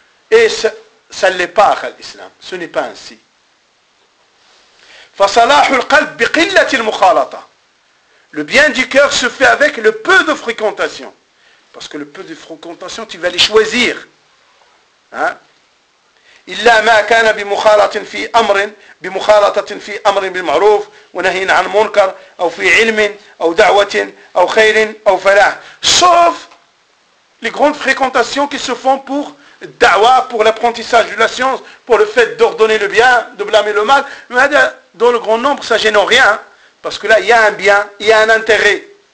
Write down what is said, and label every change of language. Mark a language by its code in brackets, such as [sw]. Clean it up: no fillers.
[fr] Et ça ne l'est pas, l'islam. Ce n'est pas ainsi. [ar] فَصَلَاحُ الْقَلْبِ بِقِلَّةِ الْمُخَالَطَةِ. [fr] Le bien du cœur se fait avec le peu de fréquentation. Parce que le peu de fréquentation, tu vas les choisir. [ar] إلا ما كان بمخالطة في أمر بمخالطة في أمر بالمعروف ونهي عن منكر أو في علم أو دعوة أو خير أو فلاح. [fr] Sauf les grandes fréquentations qui se font pour dawa, pour l'apprentissage de la science, pour le fait d'ordonner le bien, de blâmer le mal. Mais dans le grand nombre, ça gêne rien, parce que là, il y a un bien, il y a un intérêt.